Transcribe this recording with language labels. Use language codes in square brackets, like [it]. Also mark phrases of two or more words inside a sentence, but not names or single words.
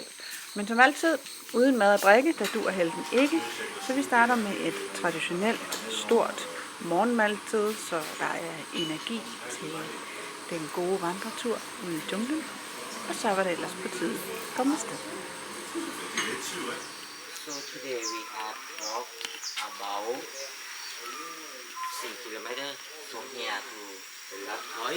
[da] Men som altid, uden mad og drikke, der duer helten ikke, så vi starter med et traditionelt, stort morgenmåltid, så der er energi til den gode vandretur ude i junglen. Og så var det ellers på tide at komme afsted. [en] So today we have walked about 6 kilometers from here to the last point.